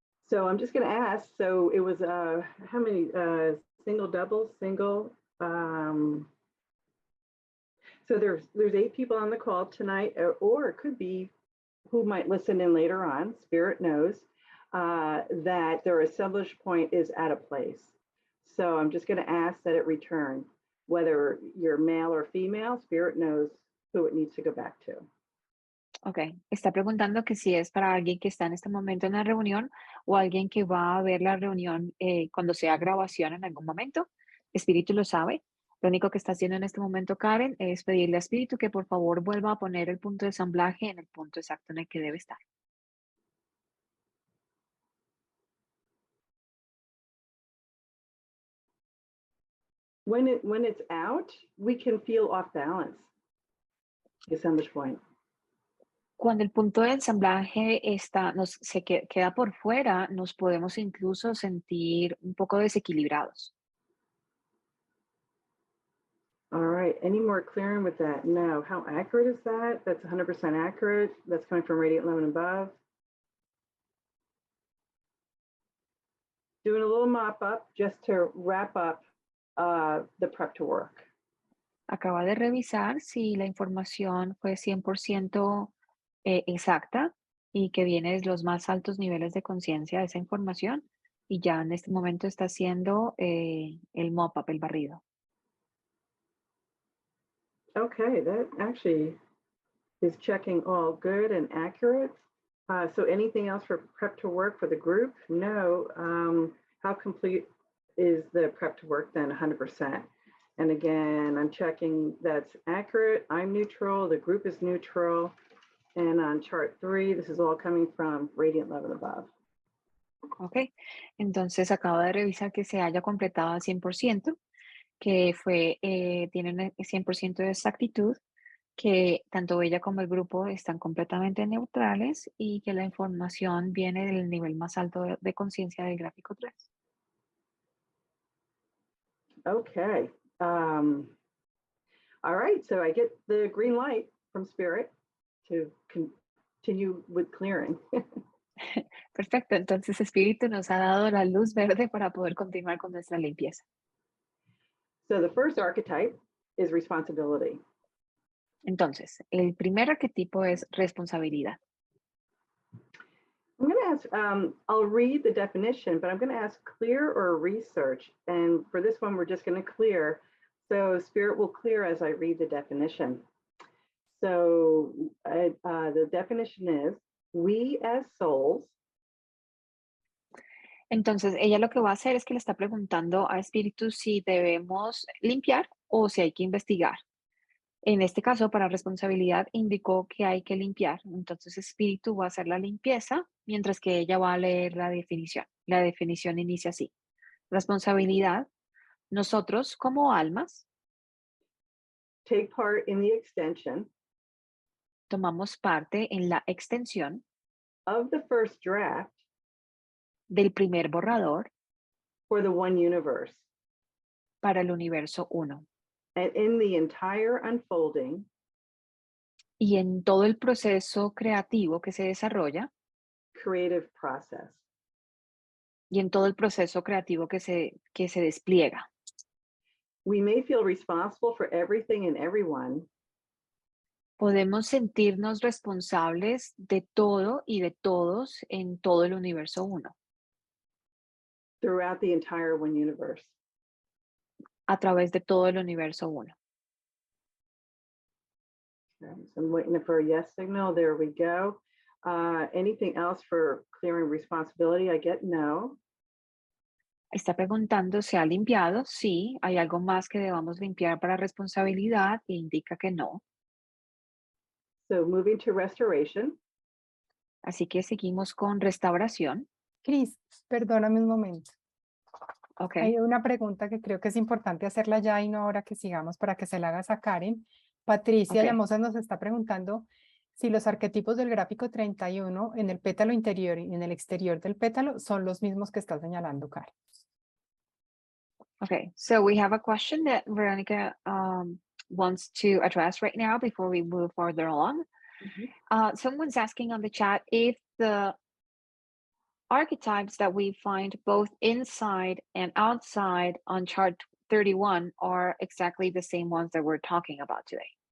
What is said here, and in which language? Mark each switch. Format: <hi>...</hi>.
<en>So I'm just going to ask, so it was how many single, double, single, so there's 8 people on the call tonight, or it could be who might listen in later on. Spirit knows that their assemblage point is at a place. So I'm just going to ask that it return. Whether you're male or female, Spirit knows who it needs to go back to.</en> <es>Ok, está preguntando que si es para alguien que está en este momento en la reunión o alguien que va a ver la reunión cuando sea grabación en algún momento. Espíritu lo sabe. Lo único que está haciendo en este momento Karen es pedirle a Espíritu que por favor vuelva a poner el punto de ensamblaje en el punto exacto en el que debe estar.</es> <en>When it's out, we can feel off balance. The assemblage point.</en> <es>Cuando el punto de ensamblaje queda por fuera, nos podemos incluso sentir un poco desequilibrados.</es> <en>All right, any more clearing with that? No. How accurate is that? That's 100% accurate. That's coming from radiant love and above. Doing a little mop up just to wrap up the prep to work.</en> <es>Acaba de revisar si la información fue 100% exacta y que viene de los más altos niveles de conciencia de esa información, y ya en este momento está haciendo el mop-up, el barrido.</es> <en>Okay, that actually is checking all good and accurate. So anything else for prep to work for the group? No. How complete is the prep to work then? 100%. And again, I'm checking that's accurate. I'm neutral. The group is neutral. And on chart 3, this is all coming from radiant love and above.</en> <es>Ok, entonces acaba de revisar que se haya completado al 100%, que tiene un 100% de exactitud, que tanto ella como el grupo están completamente neutrales y que la información viene del nivel más alto de conciencia del gráfico 3.</es> <en>Okay. All right, so I get the green light from Spirit to continue with clearing.</en> <es>Perfecto, entonces Espíritu nos ha dado la luz verde para poder continuar con nuestra limpieza.</es> <en>So the first archetype is responsibility.</en> <es>Entonces, el primer arquetipo es responsabilidad.</es> <en>I'm going to ask, I'll read the definition, but I'm going to ask clear or research. And for this one, we're just going to clear. So Spirit will clear as I read the definition. So the definition is, we as souls.</en> <es>Entonces, ella lo que va a hacer es que le está preguntando a Espíritu si debemos limpiar o si hay que investigar. En este caso, para responsabilidad, indicó que hay que limpiar. Entonces, Espíritu va a hacer la limpieza, mientras que ella va a leer la definición. La definición inicia así. Responsabilidad. Nosotros, como almas,</es> <en>Take part in the extension</en> <es>tomamos parte en la extensión</es> <en>of the first draft</en> <es>del primer borrador</es> <en>for the one universe.</en> <es>para el universo 1.</es> <en>And in the entire unfolding</en> <es>Y en todo el proceso creativo que se desarrolla,</es> <en>creative process.</en> <es>y en todo el proceso creativo que se despliega.</es> <en>We may feel responsible for everything and everyone,</en> <es>Podemos sentirnos responsables de todo y de todos en todo el universo uno,</es> <en>throughout the entire one universe.</en> <es>a través de todo el universo uno.</es> <en>Okay, so I'm waiting for a yes signal. There we go. Anything else for clearing responsibility? I get no.</en> <es>Está preguntando, ¿se ha limpiado? Sí. ¿Hay algo más que debamos limpiar para responsabilidad? E indica que no.</es> <en>So moving to restoration.</en> <es>Así que seguimos con restauración. Cris, perdóname un momento. Ok. Hay una pregunta que creo que es importante hacerla ya y no ahora que sigamos para que se la hagas a Karen. Patricia Ok. Llamosa nos está preguntando si los arquetipos del gráfico 31 en el pétalo interior y en el exterior del pétalo son los mismos que está señalando Karen.</es> <en>Okay, so we have a question that Veronica wants to address right now before we move further along. Someone's asking on the chat if the archetypes that we find both inside and outside on chart 31 are exactly the same ones that we're talking about today.</en>